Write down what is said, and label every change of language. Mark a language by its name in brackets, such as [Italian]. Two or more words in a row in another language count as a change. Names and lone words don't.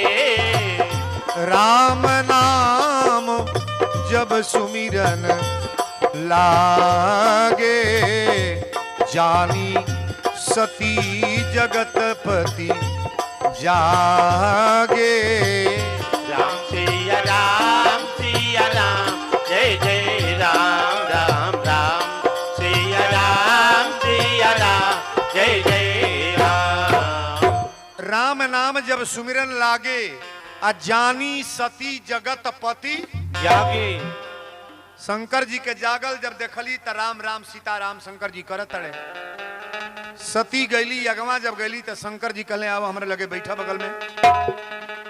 [Awadhi] राम नाम जब सुमिरन लागे, जानी सती जगतपति जागे। [Bhojpuri] राम सिया राम, जय जय राम राम राम, सिया राम, जय जय राम। [Awadhi] राम नाम जब सुमिरन लागे आ जानी सती जगतपति जागे। [Bhojpuri] शंकर जी के जागल जब देखली त राम राम सीताराम शंकर जी करत रहे। सती गईली अगवा जब गईली तो शंकर जी कहले आओ हमरे लगे बैठा बगल में।